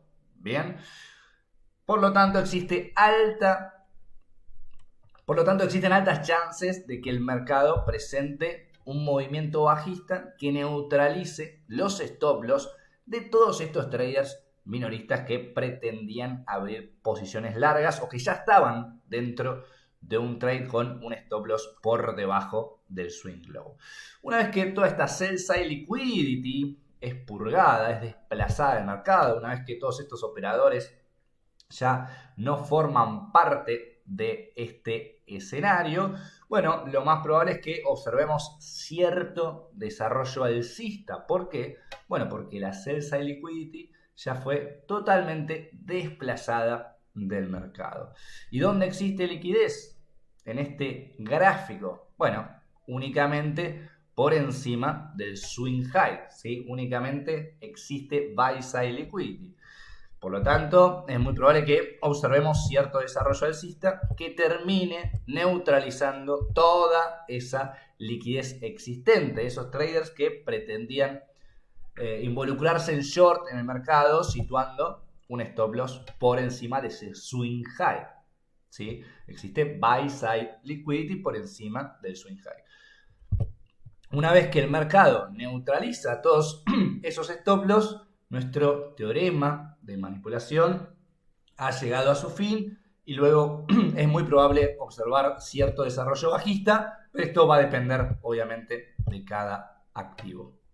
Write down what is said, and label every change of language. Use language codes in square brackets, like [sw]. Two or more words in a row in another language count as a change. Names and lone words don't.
[es] Bien, por lo tanto existen altas chances de que el mercado presente un movimiento bajista que neutralice los [en] stop loss [es] de todos estos traders minoristas que pretendían abrir posiciones largas o que ya estaban dentro de un trade con un [en] stop loss [es] por debajo del [en] swing low. [es] Una vez que toda esta [en] sell side liquidity [es] es purgada, es desplazada del mercado, una vez que todos estos operadores ya no forman parte de este escenario, bueno, lo más probable es que observemos cierto desarrollo alcista. ¿Por qué? Bueno, porque la [en] sell side liquidity [es] ya fue totalmente desplazada del mercado. ¿Y dónde existe liquidez? En este gráfico. Bueno, únicamente por encima del [en] swing high, [es] ¿sí? Únicamente existe [en] buy side liquidity. [es] Por lo tanto, es muy probable que observemos cierto desarrollo alcista que termine neutralizando toda esa liquidez existente. Esos traders que pretendían involucrarse en short en el mercado situando un [en] stop loss [es] por encima de ese [en] swing high, [es] ¿sí? Existe [en] buy side liquidity [es] por encima del [en] swing high. [es] Una vez que el mercado neutraliza todos esos [en] stop loss, [es] nuestro teorema de manipulación ha llegado a su fin y luego es muy probable observar cierto desarrollo bajista, pero esto va a depender obviamente de cada activo.